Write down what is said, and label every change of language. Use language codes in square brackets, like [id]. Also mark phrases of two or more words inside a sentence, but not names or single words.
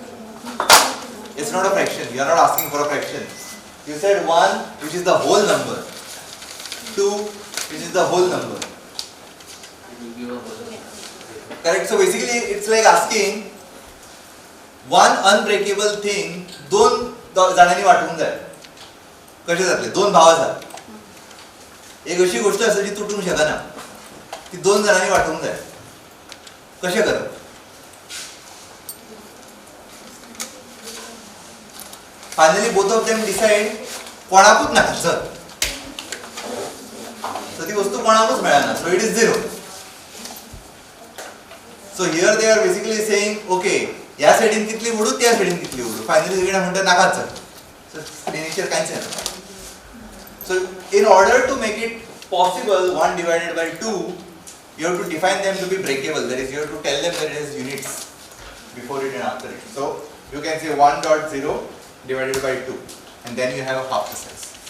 [en] It's not a fraction. You are not asking for a fraction. You said 1, which is the whole number. 2, which is the whole number. It will give a whole. Correct? So basically, it's like asking one unbreakable thing, [kok] दोन जणांनी वाटून जाय. कशें जातले? दोन भाव आसात. एक अशी गोष्ट आसा जी तुटूंक शकना. ती दोन जणांनी वाटूंक जाय. कशें करप? [en] Finally, both of them decide [kok] कोणाकूच नाका चल. So ती वस्तू कोणाकूच मेळना. [en] So it is 0. So here they are basically saying, [kok] okay, या साइडीन कितली उडू, त्या साइडीन कितली उडू. Finally सगळें म्हणटा नाकाच चल. So स्क्रीनीचेर कांयच येना. [en] So in order to make it possible 1 divided by 2, you have to define them to be breakable. That is, you have to tell them that it has units before it and after it. So you can say 1.0 divided by 2, and then you have half the size.